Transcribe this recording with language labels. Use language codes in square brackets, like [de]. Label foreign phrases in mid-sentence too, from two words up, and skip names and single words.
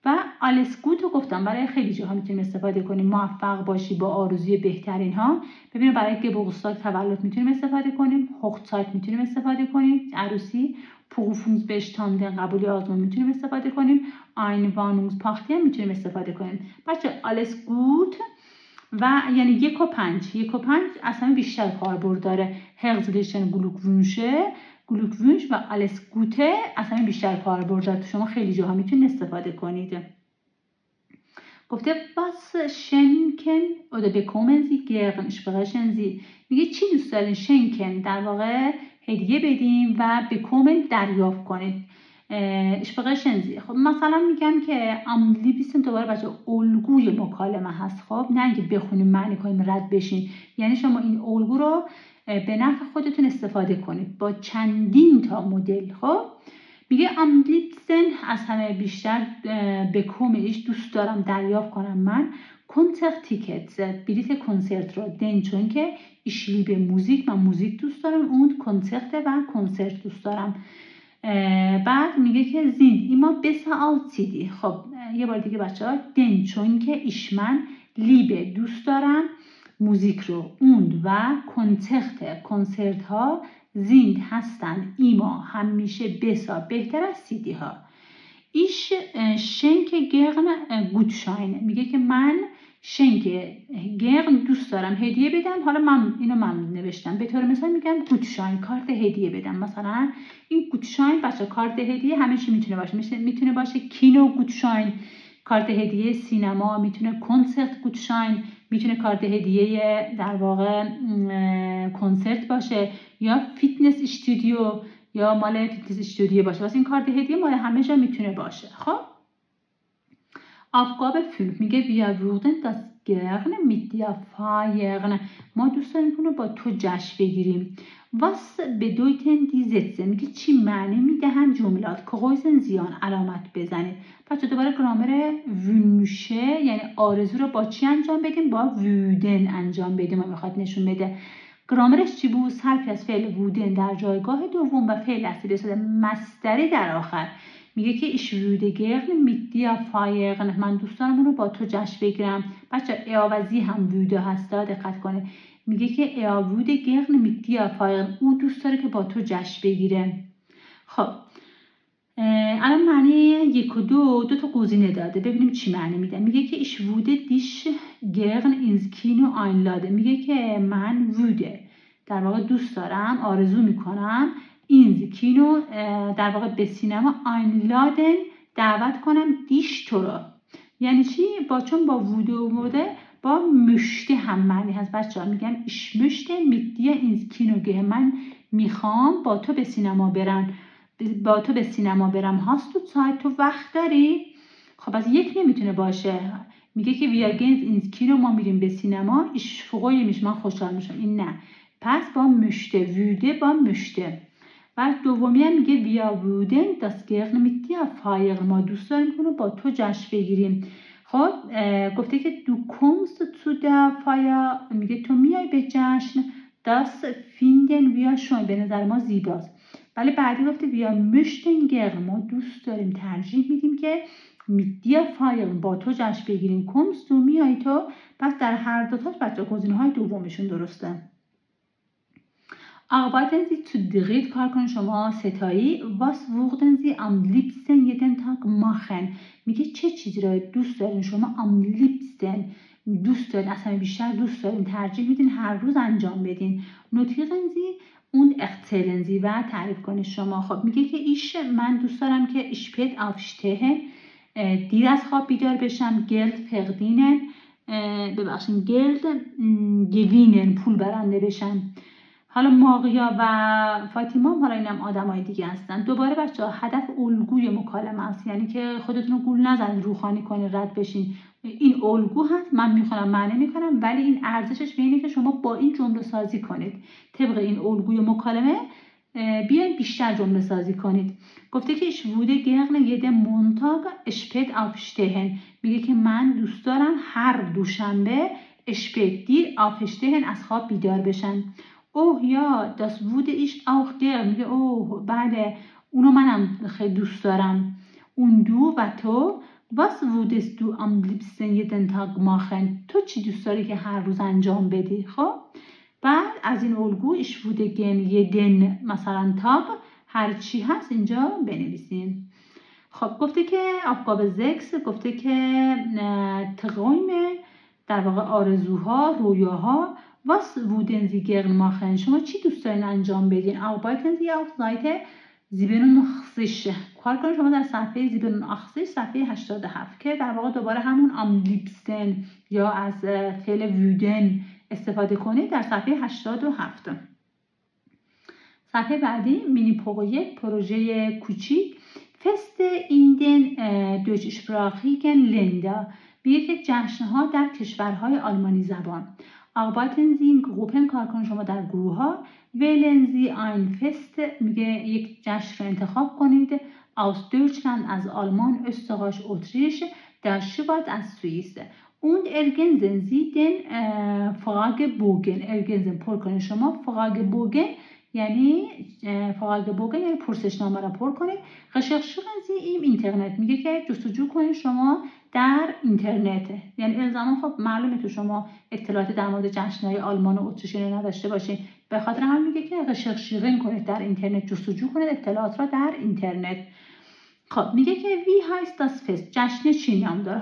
[fa] و [de] alles Gute [fa] گفتم برای خیلی جاها میتونیم استفاده کنیم. موفق باشی، با آرزوی بهترین ها. ببینید برای Geburtstag تولد میتونیم استفاده کنیم. Hochzeit میتونیم استفاده کنیم، عروسی. Berufungsbestanden قبولی آزمون میتونیم استفاده کنیم. Einwohnungspacht میتونیم استفاده کنیم. بچه [de] alles gut [fa] و یعنی 1 و 5. 1 و 5 اصلا بیشتر کاربرد داره. [de] Herzlichen Glückwunsch [fa] و [de] alles Gute [fa] اصلا بیشتر کاربرد داره. شما خیلی جاها میتونید استفاده کنید. [de] گفته was schenken oder bekommen Sie gern sprechen Sie. [fa] میگه چی دوست دارین؟ schenken در واقع هدیه بدیم و bekommen دریافت کنید. [de] sprechen Sie. [fa] خب مثلا میگم که [de] am liebsten [fa] دوباره بچه الگوی مکالمه هست. خب نه اینکه بخونیم معنی کنیم رد بشین. یعنی شما این الگو رو به نفع خودتون استفاده کنید با چندین تا مدل. خب میگه [de] am liebsten [fa] از همه بیشتر [de] bekomme ich [fa] دوست دارم دریافت کنم من [de] Konzert Tickets [fa] بلیت کنسرت رو denn چون که [de] ich liebe [fa] موزیک من موزیک دوست دارم und کنسرت و کنسرت دوست دارم. بعد میگه که [de] sind immer besser als CD. [fa] خب یه بار دیگه بچه‌ها denn چون که ich من liebe دوست دارم موزیک رو und و کنسرت ها sind هستن ایما همیشه بسا بهتر از سیدی ها. [de] ich schenke gern Gutschein. [fa] میگه که من شنکه گرن دوست دارم هدیه بدم. حالا من اینو نوشتم به طور مثال میگم گوتشاین کارت هدیه بدم. مثلا این گوتشاین بچه کارت هدیه همیشه میتونه باشه. میتونه باشه کینو گوتشاین کارت هدیه سینما، میتونه کنسرت گوتشاین، میتونه کارت هدیه در واقع کنسرت باشه یا فیتنس استودیو یا مال فیتنس استودیو باشه. واسه این کارت هدیه مال همه جا میتونه باشه. [de] خب Aufgabe 5 میگه wir würden das gerne mit dir feiern. [fa] ما دوست داریم کنه با تو جشن بگیریم. [de] Was bedeuten die Sätze؟ [fa] میگه چی معنی میدهن جملات؟ [de] Kreuzen Sie an [fa] علامت بزنید. بچه دوباره گرامر wünsche یعنی آرزو رو با چی انجام بدیم؟ با würden انجام بدیم. ما میخواد نشون بده گرامرش چی بود؟ حرفی از فعل würden در جایگاه دوم و فعل اصلی به صورت مصدری در آخر. میگه که [de] ich würde gerne mit dir feiern. [fa] من دوست دارم اون رو با تو جشن بگیرم. بچه اعوضی هم würde هست دقت کنه. میگه که [de] er würde gerne mit dir feiern. [fa] او دوست داره که با تو جشن بگیره. خب الان معنی 1 و 2 تا گزینه داده. ببینیم چی معنی میده. میگه که [de] ich würde dich gerne ins Kino einladen. [fa] میگه که من würde در واقع دوست دارم آرزو میکنم این کینو در واقع به سینما einladen دعوت کنم دیش تو رو. یعنی چی؟ چون با بوده با möchte هم معنی هست. بچه‌ها میگم [de] ich möchte mit dir ins Kino gehen. [fa] من میخوام با تو به سینما برم. هاست تو سایت تو وقت داری؟ خب از یک نمیتونه باشه. میگه که [de] wir gehen ins Kino [fa] ما میریم به سینما. [de] ich freue mich [fa] من خوشحال میشم. این نه. پس با möchte würde با möchte. و دومی هم میگه [de] wir würden das gerne mit dir feiern. [fa] ما دوست داریم کنو با تو جشن بگیریم. خب گفته که [de] du kommst zu der Feier. [fa] میگه تو میای به جشن. [de] das finden wir schön. [fa] به نظر ما زیباست. ولی بعدی گفته [de] wir möchten gerne. [fa] ما دوست داریم ترجیح میدیم که [de] mit dir feiern [fa] با تو جشن بگیریم. [de] kommst du [fa] میای تو. پس در هر دو تاش بچه گزینه‌های دومشون درسته. [de] Arbeiten Sie zu dritt [fa] کار کنید شما ستایی. [de] Was würden Sie am liebsten jeden Tag machen؟ [fa] میگه چه چیزی رو دوست دارین شما [de] am liebsten [fa] دوست دارین اصلا بیشتر دوست دارین ترجیح میدین هر روز انجام بدین. [de] Notieren Sie und erzählen Sie [fa] و تعریف کنید شما. خب میگه که من دوست دارم که [de] spät aufstehen [fa] دیر از خواب بیدار بشم. [de] Geld verdienen Geld gewinnen [fa] پول برنده بشم. حالا ماقیا و فاطیما حالا اینم آدمای دیگه هستن. دوباره بچه‌ها هدف الگوی مکالمه است. یعنی که خودتون رو گول نزنید روخانی کنید رد بشین. این الگو هست من میخونم معنی میکنم ولی این ارزشش به اینه که شما با این جمله سازی کنید. طبق این الگوی مکالمه بیاین بیشتر جمله سازی کنید. گفته که [de] ich würde gerne jeden Montag spät aufstehen. [fa] میگه که من دوست دارم هر دوشنبه spät دیر aufstehen از خواب بیدار بشم. اوه یا [de] das würde ich auch gerne. [fa] میگه اوه بله اونو منم خیلی دوست دارم. اون دو و تو [de] Was würdest du am liebsten jeden Tag machen؟ [fa] تو چی دوست داری که هر روز انجام بدی؟ خب بعد از این الگو [de] ich würde gern jeden [fa] مثلا تاگ هر چی هست اینجا بنویسیم. خب گفته که aufgabe 6 گفته که Träume در واقع آرزوها، رویاها. [de] Was würden Sie gern machen؟ [fa] شما چی دوست دارین انجام بدین؟ [de] Arbeiten Sie auf Seite 87. [fa] کار کنید شما در صفحه 87 صفحه 87 که در واقع دوباره همون [de] am liebsten [fa] یا از فعل würden استفاده کنید در صفحه 87. صفحه بعدی مینی پروژه کوچیک [de] Feste in den deutschsprachigen Länder [fa] میگه که جشن‌ها در کشورهای آلمانی زبان. [de] Arbeiten Sie in Gruppen [fa] کار کنید شما در گروه ها. [de] Wählen Sie ein Fest [fa] میگه یک جشن رو انتخاب کنید. [de] Aus Deutschland [fa] از آلمان، Österreich Autriche در شوارد از سوئیس. [de] Und ergänzen Sie den Fragebogen ergänzen [fa] پر کنید شما Fragebogen یعنی پرسشنامه را پر کنید. [de] Recherchieren Sie im [fa] اینترنت میگه که جستجو کنید شما در اینترنت. یعنی الزاما خب معلومه تو شما اطلاعات در مورد جشن‌های آلمان و اتریش نداشته باشین، به خاطر هم میگه که recherchieren کنید در اینترنت، جستجو کنید اطلاعات را در اینترنت. خب میگه که [de] wie heißt das Fest [fa] جشن چی نام داره؟